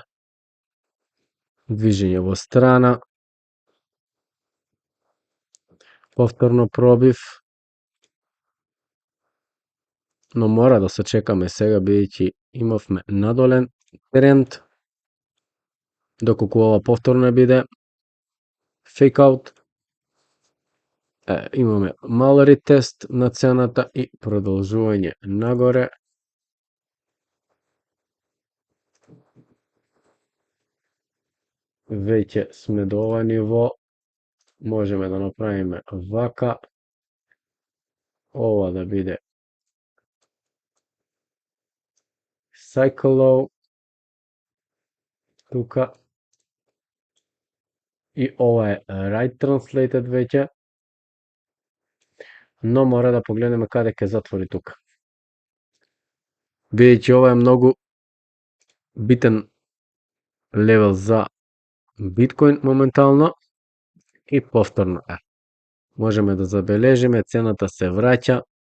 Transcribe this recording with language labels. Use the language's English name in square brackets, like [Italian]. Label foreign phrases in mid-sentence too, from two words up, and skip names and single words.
[Macedonian] Движење во страна. Повторно пробив. но мора да се чекаме сега бидејќи имавме надолен тренд, доколку ова повторно не биде [English] fake out. [Macedonian] Имаме мал ретест на цената и продолжување нагоре. Веќе сме до ова ниво, можеме да направиме вака, ова да биде [English] cycle low, [Macedonian] тука, и ова е [English] right translated [Macedonian] веќе, но мора да погледнеме каде ќе затвори тука. Бидејќи ова е многу битен левел за биткоин моментално и повторно можеме да забележиме цената се враќа.